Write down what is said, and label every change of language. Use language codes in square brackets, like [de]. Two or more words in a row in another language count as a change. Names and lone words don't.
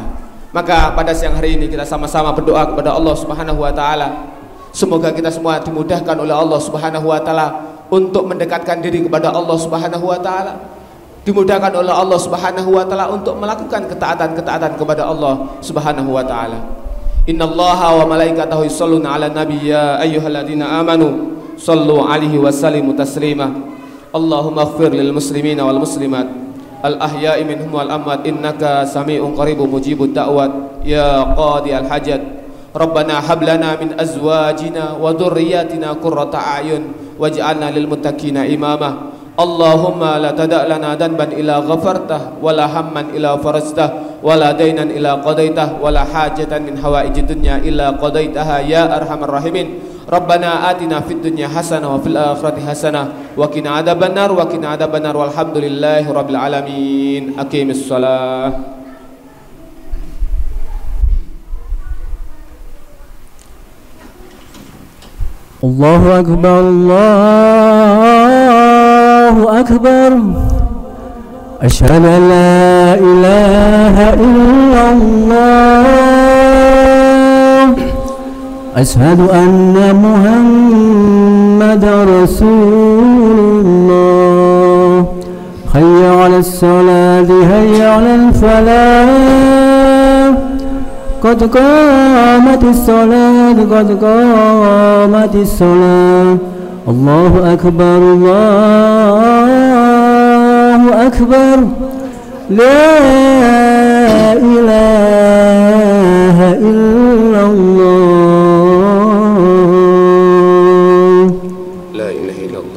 [id] Maka pada siang hari ini kita sama-sama berdoa kepada Allah [ar] سبحانه وتعالى, [id] semoga kita semua dimudahkan oleh Allah [ar] سبحانه وتعالى [id] untuk mendekatkan diri kepada Allah [ar] سبحانه وتعالى, [id] dimudahkan oleh Allah [ar] سبحانه وتعالى [id] untuk melakukan ketaatan-ketaatan kepada Allah Subhanahu wa taala. [ar] إن الله وملائكته يصلون على النبي يا أيها الذين آمنوا صلوا عليه وسلموا تسليما. اللهم اغفر للمسلمين والمسلمات الأحياء منهم والأموات إنك سميع قريب مجيب الدعوات يا قاضي الحاجات. ربنا هب لنا من أزواجنا وذرياتنا قرة أعين واجعلنا للمتقين إماما. اللهم لا تدع لنا ذنبا إلا غفرته ولا هما إلا فرجته ولا دينا إلا قضيته ولا حاجة من حوائج الدنيا إلا قضيتها يا أرحم الراحمين. ربنا آتنا في الدنيا حسنة وفي الآخرة حسنة وقنا عذاب النار وقنا عذاب النار والحمد لله رب العالمين. أقم الصلاة. الله أكبر، الله أكبر. أشهد أن لا إله إلا الله. أشهد أن محمدا رسول الله. حي على الصلاة، حي على الفلاح. قد قامت الصلاة، قد قامت الصلاة. الله أكبر، الله أكبر. لا إله إلا الله. لا إله إلا الله.